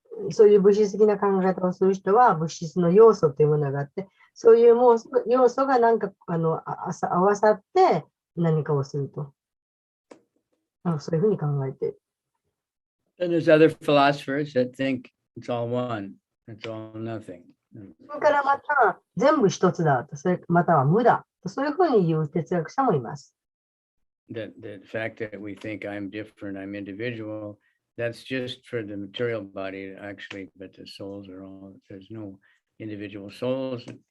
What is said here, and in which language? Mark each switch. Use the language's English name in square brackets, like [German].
[Japanese] そういう物質的な考え方をする人は物質の要素というものがあって、そういう要素がなんか合わさって何かをすると。そういうふうに考えている。 [English] And there's other philosophers that think it's all one, it's all nothing. [Japanese] それからまた全部一つだと、それまたは無だと、そういうふうに言う哲学者もいます。 [English] The fact that we think I'm different, I'm individual, that's just for the material body actually, but the souls are all, there's no individual souls.